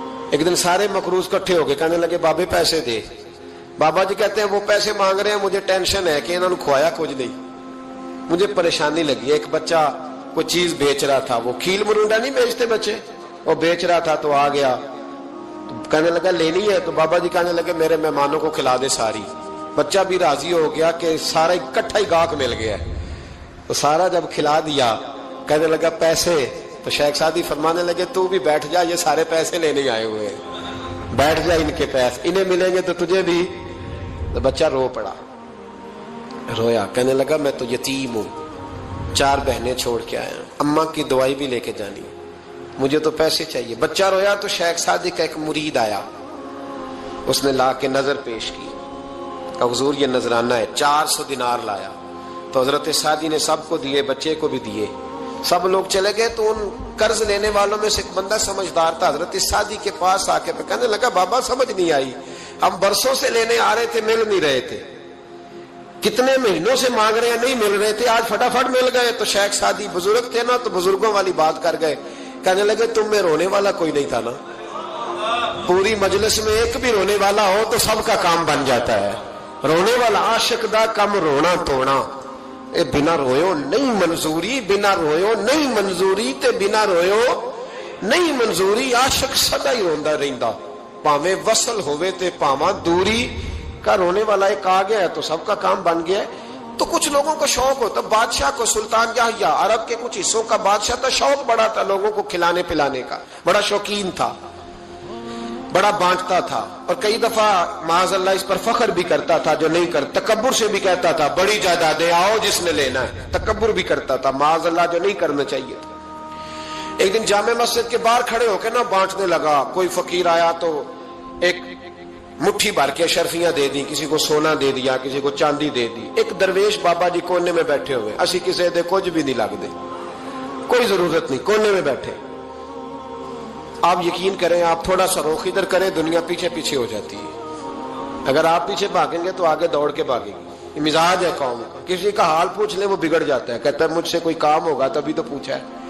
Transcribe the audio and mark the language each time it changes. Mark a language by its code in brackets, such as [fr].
[ur] ایک دن سارے مقروض اکٹھے ہو گئے, کہنے لگے بابے پیسے دے. بابا جی کہتے ہیں وہ پیسے مانگ رہے ہیں, مجھے ٹینشن ہے کہ انہوں نے کھوایا کچھ نہیں, مجھے پریشانی لگی. ایک بچہ کوئی چیز بیچ رہا تھا, وہ کھیل مرونڈا نہیں بیچتے بچے, وہ بیچ رہا تھا تو آ گیا, کہنے لگا لینی ہے. تو بابا جی کہنے لگے میرے مہمانوں کو کھلا دے ساری. بچہ بھی راضی ہو گیا کہ سارا اکٹھا ہی گاہک مل گیا. تو سارا جب کھلا دیا کہنے لگا پیسے. تو شیخ سعدی فرمانے لگے تو بھی بیٹھ جا, یہ سارے پیسے لینے آئے ہوئے ہیں, بیٹھ جا, ان کے پیسے انہیں ملیں گے تو تجھے بھی. تو بچہ رو پڑا, رویا, کہنے لگا میں تو یتیم ہوں, 4 بہنیں چھوڑ کے آیا, اماں کی دوائی بھی لے کے جانی, مجھے تو پیسے چاہیے. بچہ رویا تو شیخ سعدی کا ایک مرید آیا, اس نے لا کے نظر پیش کی, کہ حضور یہ نذرانہ ہے. 400 دینار لایا. تو حضرت سعدی نے سب کو دیے, بچے کو بھی دیے. سب لوگ چلے گئے تو ان قرض لینے والوں میں سے ایک بندہ سمجھدار تھا, حضرت سعدی کے پاس آ کے کہنے لگا بابا سمجھ نہیں آئی, ہم برسوں سے لینے آ رہے تھے مل نہیں رہے تھے, کتنے مہینوں سے مانگ رہے ہیں نہیں مل رہے تھے, آج فٹافٹ مل گئے. تو شیخ سعدی بزرگ تھے نا, تو بزرگوں والی بات کر گئے. کہنے لگے تم میں رونے والا کوئی نہیں تھا نا, پوری مجلس میں ایک بھی رونے والا ہو تو سب کا کام بن جاتا ہے. [pa] رونے والا عاشق دا کم رونا توڑا, اے بنا رویو نہیں منظوری, بنا رویو نہیں منظوری, تے بنا رویو نہیں منظوری. عاشق سدا ہی روندا رہندا, پاویں وصل ہوئے تے پاواں دوری. [ur] کا رونے والا ایک آ گیا ہے تو سب کا کام بن گیا ہے. تو کچھ لوگوں کو شوق ہوتا, بادشاہ کو سلطان یحییٰ عرب کے کچھ حصوں کا بادشاہ تھا, شوق بڑا تھا لوگوں کو کھلانے پلانے کا, بڑا شوقین تھا, بڑا بانٹتا تھا. اور کئی دفعہ معاذ اللہ اس پر فخر بھی کرتا تھا جو نہیں کر, تکبر سے بھی کہتا تھا بڑی جائیدادیں آؤ جس نے لینا ہے, تکبر بھی کرتا تھا معاذ اللہ جو نہیں کرنا چاہیے تھا. ایک دن جامع مسجد کے باہر کھڑے ہو کے نا بانٹنے لگا. کوئی فقیر آیا تو ایک مٹھی بھر کے شرفیاں دے دی, کسی کو سونا دے دیا, کسی کو چاندی دے دی. ایک درویش بابا جی کونے میں بیٹھے ہوئے, [pa] اسی کسی دے کچھ بھی نہیں لگ دے, [ur] کوئی ضرورت نہیں, کونے میں بیٹھے. آپ یقین کریں, آپ تھوڑا سا رخ ادھر کریں, دنیا پیچھے پیچھے ہو جاتی ہے. اگر آپ پیچھے بھاگیں گے تو آگے دوڑ کے بھاگے گی. یہ مزاج ہے قوم کا, کسی کا حال پوچھ لیں وہ بگڑ جاتا ہے, کہتا ہے مجھ سے کوئی کام ہوگا تبھی تو پوچھا ہے.